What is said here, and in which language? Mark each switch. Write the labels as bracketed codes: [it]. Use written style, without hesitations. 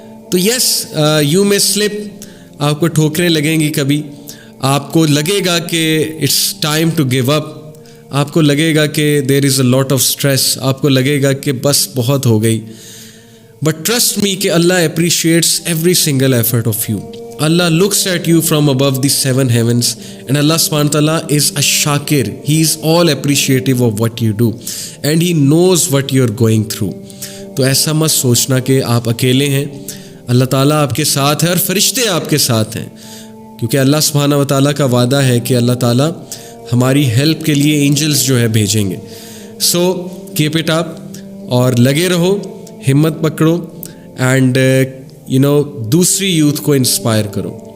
[ur] تو [en] yes you may slip, [ur] آپ کو ٹھوکریں لگیں گی, کبھی آپ کو لگے گا کہ [en] it's time to give up, [ur] آپ کو لگے گا کہ [en] there is a lot of stress, [ur] آپ کو لگے گا کہ بس بہت ہو گئی. [en] But trust me کہ Allah appreciates every single effort of you. Allah looks at you from above the 7 heavens, and Allah subhanahu wa ta'ala is a shakir. He is all appreciative of what you do and He knows what you're going through. [ur] تو ایسا مت سوچنا کہ آپ اکیلے ہیں, اللہ تعالیٰ آپ کے ساتھ ہے اور فرشتے آپ کے ساتھ ہیں, کیونکہ اللہ سبحانہ و تعالیٰ کا وعدہ ہے کہ اللہ تعالیٰ ہماری ہیلپ کے لیے اینجلز جو ہے بھیجیں گے. [en] so keep it up [ur] اور لگے رہو, ہمت پکڑو, اینڈ دوسری یوتھ کو انسپائر کرو.